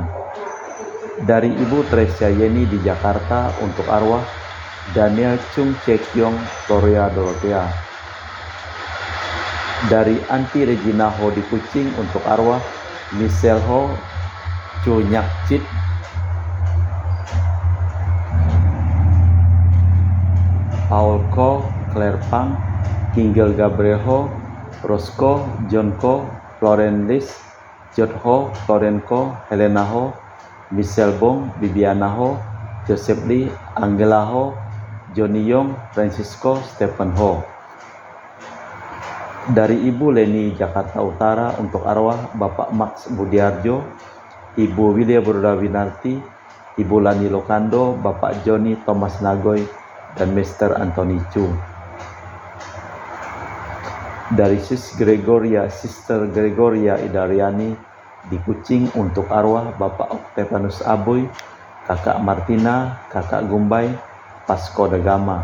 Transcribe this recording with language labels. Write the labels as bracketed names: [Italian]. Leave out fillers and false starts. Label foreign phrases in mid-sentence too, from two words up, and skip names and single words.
[Indonesian] Dari Ibu Tresia Yeni di Jakarta, untuk arwah Daniel Chung Cekyong, Gloria Dorothea. Dari Anti Regina Ho di Kucing, untuk arwah Michelle Ho, Chu Nyak Chit, Paul Ko, Claire Pang, Kinggel Gabriel Ho, Rosco, John Ko, Floren Lis, Jod Ho, Floren Ko, Helena Ho, Michelle Bong, Bibiana Ho, Joseph Lee, Angela Ho, Johnny Yong, Francisco, Stephen Ho. Dari Ibu Leni Jakarta Utara, untuk arwah Bapak Max Budiarjo, Ibu Widya Burdawinarti, Ibu Lani Lokando, Bapak Joni Thomas Nagoy, dan Mr. Anthony Chu. Dari Sister Gregoria Idariani di Kucing, untuk arwah Bapak Octavianus Aboy, Kakak Martina, Kakak Gumbay, Pasko Dagama.